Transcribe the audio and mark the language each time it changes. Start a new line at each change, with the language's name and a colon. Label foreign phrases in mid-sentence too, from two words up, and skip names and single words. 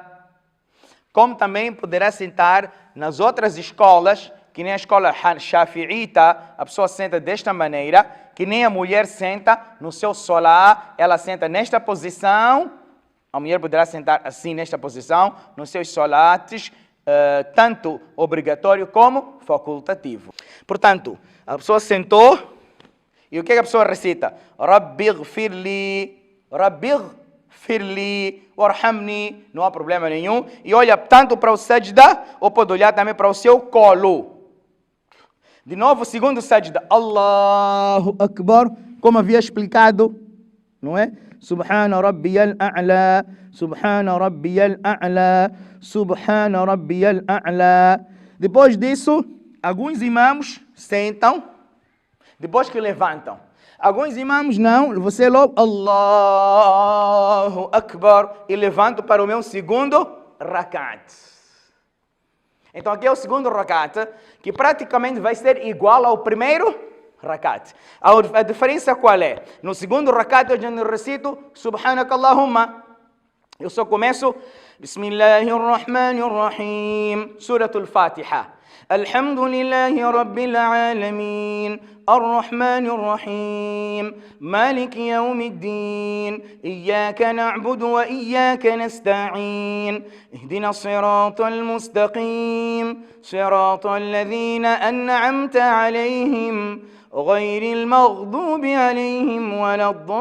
Portuguese: Como também poderá sentar nas outras escolas, que nem a escola shafi'ita, a pessoa senta desta maneira, que nem a mulher senta no seu salat, ela senta nesta posição. A mulher poderá sentar assim nesta posição, nos seus salates, tanto obrigatório como facultativo. Portanto, a pessoa sentou, e o que a pessoa recita?
Arabic: رب اغفر لي رب اغفر لي وارحمني,
Portuguese: não há problema nenhum. E olha tanto para o sajda, ou pode olhar também para o seu colo. De novo, o segundo sajda,
Arabic: الله أكبر,
Portuguese: como havia explicado, não é?
Arabic: سبحان ربي الأعلى سبحان ربي الأعلى سبحان ربي الأعلى.
Portuguese: Depois disso, alguns imãs sentam, depois que levantam. Alguns imãs não, você logo,
Arabic: الله أكبر,
Portuguese: e levanto para o meu segundo rakat. Então aqui é o segundo rakat, que praticamente vai ser igual ao primeiro rakat. A diferença qual é? No segundo rakat eu já recito Subhanakallahumma. Eu só começo Bismillahirrahmanirrahim, Suratul Fatiha.
Arabic: الحمد لله رب العالمين الرحمن الرحيم مالك يوم الدين إياك نعبد وإياك نستعين اهدنا الصراط المستقيم صراط الذين أنعمت عليهم غير المغضوب عليهم ولا